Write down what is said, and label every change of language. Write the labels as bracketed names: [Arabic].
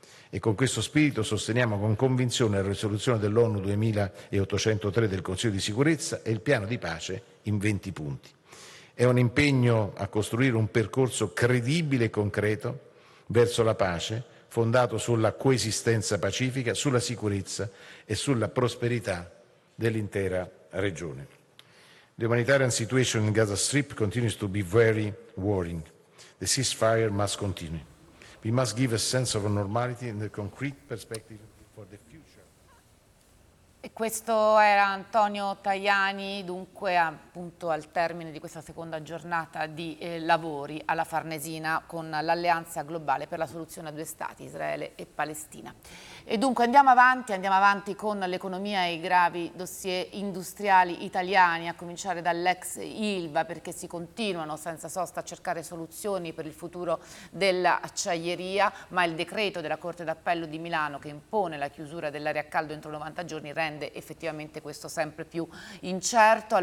[Italian] E con questo spirito sosteniamo con convinzione la risoluzione dell'ONU 2803 del Consiglio di Sicurezza e il piano di pace in 20 punti. È un impegno a costruire un percorso credibile e concreto verso la pace, fondato sulla coesistenza pacifica, sulla sicurezza e sulla prosperità dell'intera regione. [English] The humanitarian situation in Gaza Strip continues to be very worrying. The ceasefire must continue. We must give a sense of normality and a concrete perspective for the future. [Italian] E questo era Antonio Tajani, dunque appunto al termine di questa seconda giornata di lavori alla Farnesina con l'Alleanza Globale per la soluzione a due Stati, Israele e Palestina. E dunque andiamo avanti con l'economia e i gravi dossier industriali italiani, a cominciare dall'ex Ilva, perché si continuano senza sosta a cercare soluzioni per il futuro dell'acciaieria, ma il decreto della Corte d'Appello di Milano che impone la chiusura dell'area a caldo entro 90 giorni rende effettivamente questo sempre più incerto.